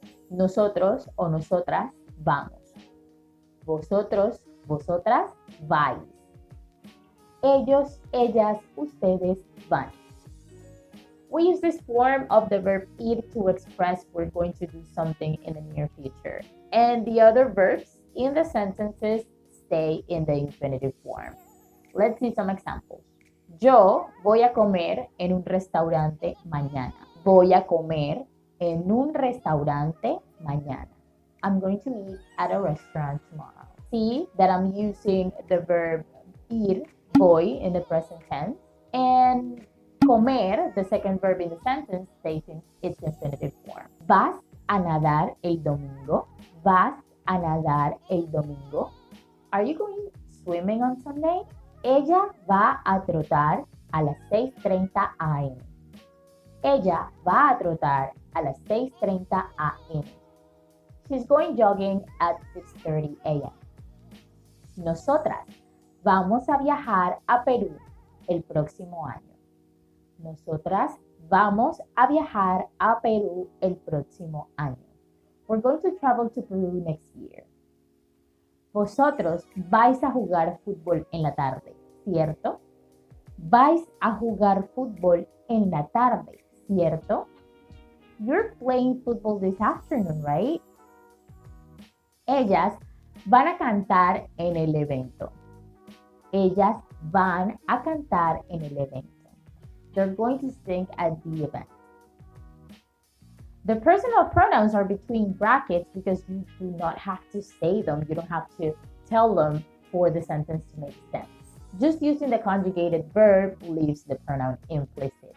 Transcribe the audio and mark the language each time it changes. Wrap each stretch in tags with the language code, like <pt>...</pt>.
<es>Nosotros o nosotras vamos. Vosotros, vosotras vais. Ellos, ellas, ustedes van.</es> <en>We use this form of the verb ir to express we're going to do something in the near future. And the other verbs in the sentences stay in the infinitive form. Let's see some examples.</en> <es>Yo voy a comer en un restaurante mañana. Voy a comer en un restaurante mañana.</es> <en>I'm going to eat at a restaurant tomorrow. See that I'm using the verb ir, voy, in the present tense. And comer, the second verb in the sentence, stays in its infinitive form.</en> <es>¿Vas a nadar el domingo? ¿Vas a nadar el domingo?</es> <en>Are you going swimming on Sunday?</en> <es>Ella va a trotar a las 6:30 a.m. Ella va a trotar a las 6:30 a.m.</es> <en>She's going jogging at 6:30 a.m.</en> <es>Nosotras vamos a viajar a Perú el próximo año. Nosotras vamos a viajar a Perú el próximo año.</es> <en>We're going to travel to Peru next year.</en> <es>Vosotros vais a jugar fútbol en la tarde, ¿cierto? Vais a jugar fútbol en la tarde, ¿cierto?</es> <en>You're playing football this afternoon, right?</en> <es>Ellas van a cantar en el evento. Ellas van a cantar en el evento.</es> <en>They're going to sing at the event. The personal pronouns are between brackets because you do not have to say them. You don't have to tell them for the sentence to make sense. Just using the conjugated verb leaves the pronoun implicit.</en>